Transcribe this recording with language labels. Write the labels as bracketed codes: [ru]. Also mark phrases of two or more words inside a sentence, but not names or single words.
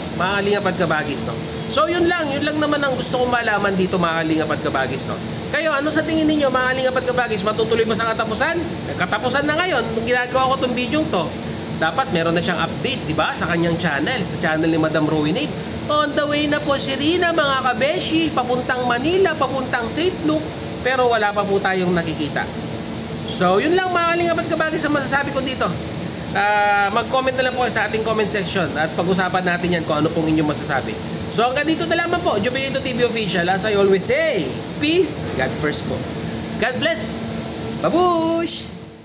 [tl] Mga Kalingap at Kabagis, no? So yun lang naman ang gusto kong malaman dito, mga Kalingap at Kabagis, no? Kayo, ano sa tingin ninyo, mga Kalingap at Kabagis, matutuloy ba sa katapusan? Katapusan na ngayon, nung ginagawa ko tong video to, dapat meron na siyang update, di ba? Sa kanyang channel, sa channel ni Madam Rowinate. [en] On the way [tl] na po si Rina, mga kabeshi, papuntang Manila, papuntang St. Luke, pero wala pa po tayong nakikita. So yun lang, mga Kalingap at Kabagis, ang masasabi ko dito. Mag-comment na lang po sa ating [en] comment section [tl] at pag-usapan natin yan kung ano pong inyong masasabi. So hanggang dito na lamang po, Jubilito TV Official. [en] As I always say, peace, God first po. God bless. Babush!